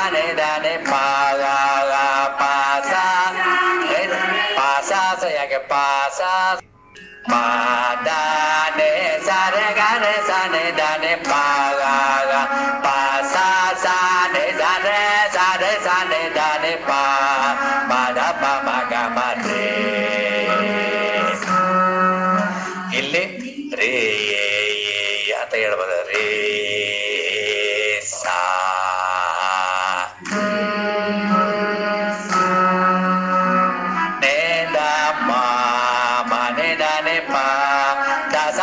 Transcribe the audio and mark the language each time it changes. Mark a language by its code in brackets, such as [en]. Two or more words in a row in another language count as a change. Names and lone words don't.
[kn] dane pa ga ga pa sa sa ya ke pa sa pa da ne sa re ga ne sa ne da ne pa ga ga pa sa ne sa re sa ne da ne pa da pa ma ga ma re ಇಲ್ಲಿ ರೇ ಅಂತ ಹೇಳ್ಬೋದು ರೇ ಸಾ ನೇ ದ ಮ ನೆ ದ ನೆ ಪ ದ ಸ